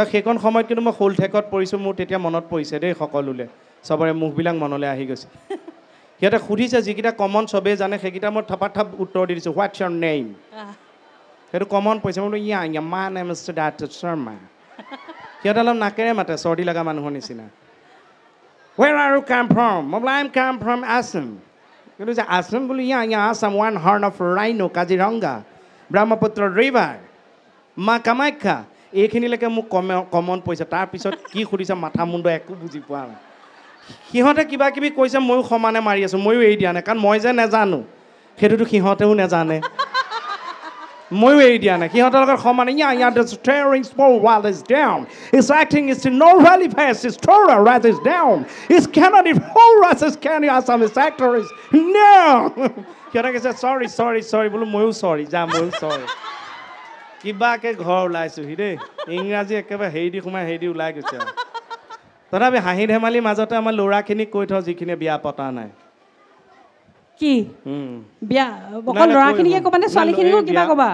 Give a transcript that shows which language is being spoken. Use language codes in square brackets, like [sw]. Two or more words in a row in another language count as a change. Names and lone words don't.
[as] আৰু সেইখন সময়ত কিন্তু মই শোলঠেকত পৰিছোঁ। মোৰ তেতিয়া মনত পৰিছে দেই, সকলোলৈ চবৰে মুখবিলাক মনলৈ আহি গৈছে। সিহঁতে সুধিছে, যিকেইটা কমন চবেই জানে সেইকেইটা মই থাপাত উত্তৰ দি দিছোঁ, [en] what's your name. [as] সেইটো কমন পৰিছে। মই বোলো [en] my name is [as] সিদ্ধাৰ্থ শৰ্মা। সিহঁতে অলপ নাকেৰে মাতে, চৰ্দি লগা মানুহৰ নিচিনা। [en] Where are you come from? I come from Assam. [as] কিন্তু যে আছাম বুলি আছাম, [en] one horn of rhino, [as] কাজিৰঙা, ব্ৰহ্মপুত্ৰ ৰিভাৰ, মা কামাখ্যা, এইখিনিলৈকে মোক কমন পৰিছে। তাৰপিছত কি সুধিছে মাথা মুণ্ড একো বুজি পোৱা নাই। সিহঁতে কিবা কিবি কৈছে, ময়ো সমানে মাৰি আছোঁ, ময়ো এৰি দিয়া নাই। কাৰণ মই যে নাজানো সেইটোতো সিহঁতেও নাজানে, ময়ো এৰি দিয়া নাই। সিহঁতৰ লগত সমানে [en] the steering spore while is down. His acting is no really fast. His story right is down. His cannot if whole is can you some his actor is no. [as] সিহঁতে কৈছে sorry বোলো ময়ো চৰি যা, ময়ো চৰি। কিবাকে ঘৰ ওলাইছোহি দেই। ইংৰাজী একেবাৰে হেৰি দি সোমাই হেৰি দি ওলাই গৈছে আৰু। তথাপি হাঁহি ধেমালিৰ মাজতে আমাৰ ল'ৰাখিনিক কৈ থওঁ, যিখিনি বিয়া পতা নাই। কি বিয়া অকল ল'ৰাখিনিকে ক'বা নে ছোৱালীখিনিকো কিবা ক'বা?